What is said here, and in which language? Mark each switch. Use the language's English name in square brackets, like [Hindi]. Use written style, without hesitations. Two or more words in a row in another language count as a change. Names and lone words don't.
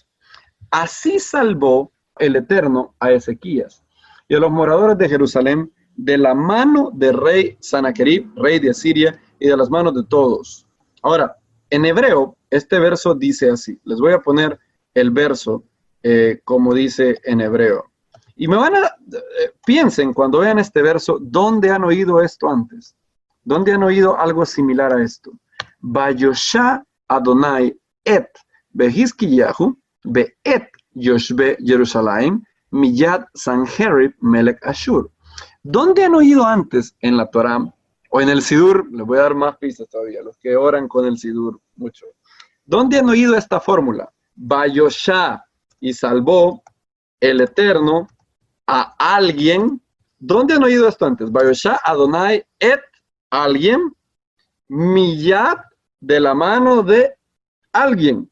[Spanish] Así salvó el Eterno a Ezequías y a los moradores de Jerusalén de la mano del rey Sanaquerib, rey de Asiria, y de las manos de todos. Ahora, en hebreo, este verso dice así. Les voy a poner el verso como dice en hebreo. Y piensen cuando vean este verso, ¿dónde han oído esto antes? ¿Dónde han oído algo similar a esto? [Hebrew] ויושע ה' את יחזקיהו ואת יושבי ירושלים מיד סנחריב מלך אשור. [Spanish] ¿Dónde han oído antes en la Torá o en el Sidur? Les voy a dar más pistas todavía, los que oran con el Sidur mucho. ¿Dónde han oído esta fórmula? Vayosha, y salvó el Eterno a alguien. ¿Dónde han oído esto antes? [Hebrew] ויושע ה' את [Spanish] alguien, miyad, de la mano de alguien.